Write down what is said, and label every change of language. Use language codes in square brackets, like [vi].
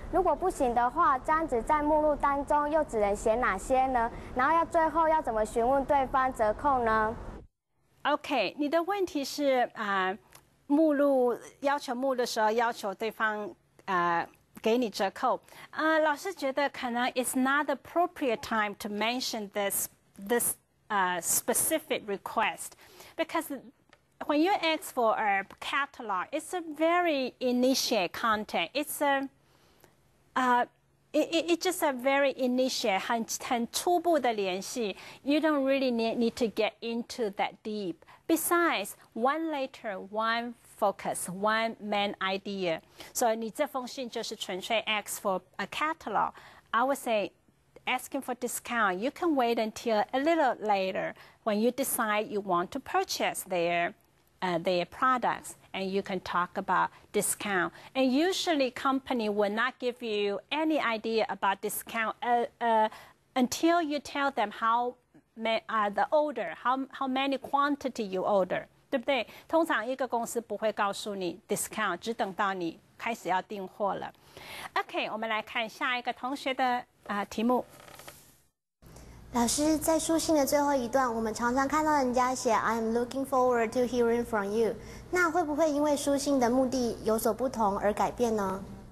[zh] 如果不行的话，这样子在目录当中又只能写哪些呢？然后最后要怎么询问对方折扣呢？OK， 你的问题是目录要求目录的时候要求对方给你折扣。老师觉得可能 [en] it's not the appropriate time to mention this specific request because when you ask for a catalog, it's a very initial content. It's just a very initial [zh] 很初步的联系。 [en] You don't really need to get into that deep. Besides, one letter, one focus, one main idea. So [zh] 你这封信就是纯粹 [en] ask for a catalog. I would say asking for discount, you can wait until a little later when you decide you want to purchase their products, and you can talk about discount. And usually company will not give you any idea about discount until you tell them the order, how many quantity you order, [zh] 对不对？通常一个公司不会告诉你 discount， 只等到你开始要订货了。 OK， 我们来看下一个同学的题目。老师，在书信的最后一段，我们常常看到人家写 [en] "I'm looking forward to hearing from you"， [zh] 那会不会因为书信的目的有所不同而改变呢？